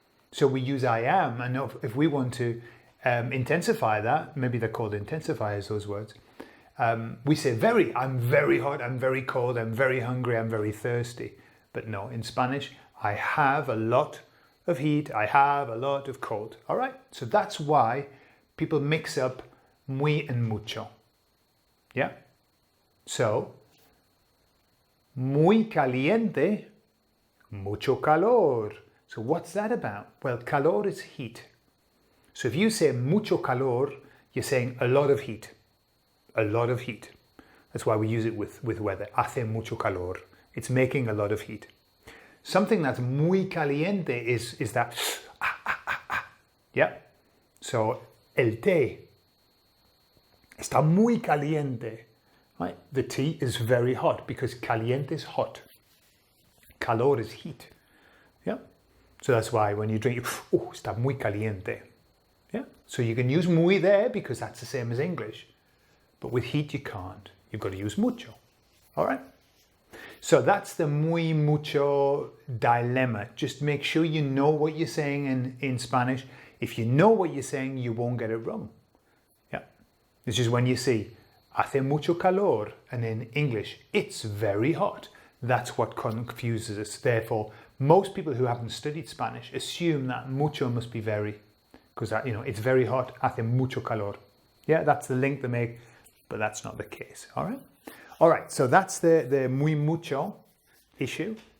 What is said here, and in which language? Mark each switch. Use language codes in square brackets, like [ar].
[en] So we use I am, and if we want to intensify that, maybe they're called intensifiers, those words. We say very, I'm very hot, I'm very cold, I'm very hungry, I'm very thirsty. But no, in Spanish, I have a lot of heat, I have a lot of cold. All right, so that's why people mix up muy and mucho. Yeah, so [es] muy caliente, mucho calor. [en] So what's that about? Well, calor is heat. So if you say [es] mucho calor, [en] you're saying a lot of heat. A lot of heat. That's why we use it with weather. [es] Hace mucho calor. [en] It's making a lot of heat. Something that's [es] muy caliente [en] is that, yeah. [es] So, el té está muy caliente, [en] right? The tea is very hot because caliente is hot. Calor is heat, yeah. So that's why when you drink, oh, [es] está muy caliente, [en] yeah. So you can use muy there because that's the same as English, but with heat you can't. You've got to use mucho, all right? So that's the muy mucho dilemma. Just make sure you know what you're saying in Spanish. If you know what you're saying, you won't get it wrong. Yeah. This is when you see [es] hace mucho calor, [en] and in English, it's very hot. That's what confuses us. Therefore, most people who haven't studied Spanish assume that mucho must be very, because it's very hot, [es] hace mucho calor. [en] Yeah, that's the link they make, but that's not the case. All right. All right. So that's the muy mucho issue.